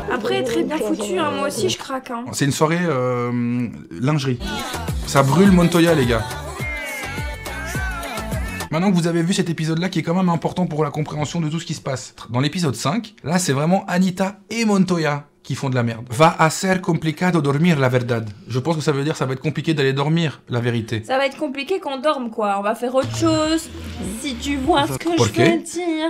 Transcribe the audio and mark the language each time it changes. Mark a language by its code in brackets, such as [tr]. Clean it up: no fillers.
[fr] Après, très bien foutu, hein. Moi aussi je craque. Hein. C'est une soirée lingerie. Ça brûle Montoya, les gars. Maintenant que vous avez vu cet épisode-là qui est quand même important pour la compréhension de tout ce qui se passe. Dans l'épisode 5, là c'est vraiment Anita et Montoya qui font de la merde. [es] Va a ser complicado dormir la verdad. [fr] Je pense que ça veut dire ça va être compliqué d'aller dormir la vérité. Ça va être compliqué qu'on dorme quoi, on va faire autre chose. Si tu vois ce que je veux dire.